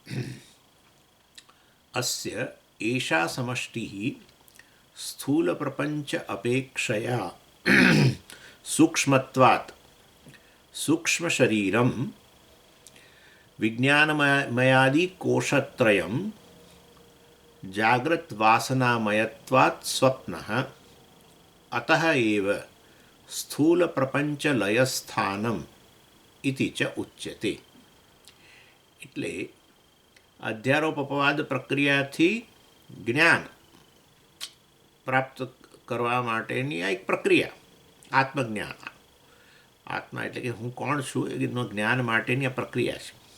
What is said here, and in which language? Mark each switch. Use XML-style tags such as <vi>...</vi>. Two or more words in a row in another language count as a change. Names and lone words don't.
<sa>अस्य एषा समष्टिः स्थूल प्रपंच अपेक्षया सूक्ष्मत्वात् सूक्ष्म शरीरं विज्ञानमयादि कोशत्रयं जागृत वासनामयत्वात् स्वप्नः अतः एव स्थूल प्रपंच लयस्थानम इति च उच्यते.</sa> <gu>એટલે અધ્યારોપ અપવાદ પ્રક્રિયાથી જ્ઞાન પ્રાપ્ત કરવા માટેની આ એક પ્રક્રિયા આત્મજ્ઞાન. આત્મા એટલે કે હું કોણ છું એનું જ્ઞાન માટેની આ પ્રક્રિયા છે.</gu>